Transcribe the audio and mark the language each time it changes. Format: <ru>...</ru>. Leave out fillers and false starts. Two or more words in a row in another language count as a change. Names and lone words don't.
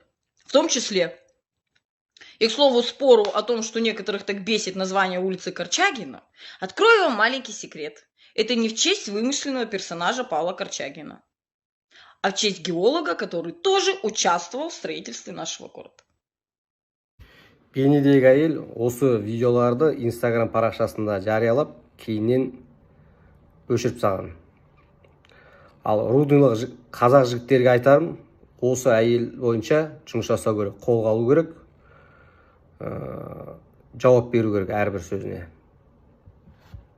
<ru>В том числе. И, к слову, спору о том, что некоторых так бесит название улицы Корчагина, открою вам маленький секрет. Это не в честь вымышленного персонажа Павла Корчагина, а в честь геолога, который тоже участвовал в строительстве нашего города.</ru> <kk>Бейнедегі әйел осы видеоларды Instagram парақшасында жариялап, кейіннен өшіріп тастаған. Ал рудныйлық қазақ жігіттерге айтарым, осы әйел бойынша жұмыс жасау керек, қолға алу керек, жауап беру керек әрбір сөзіне.</kk>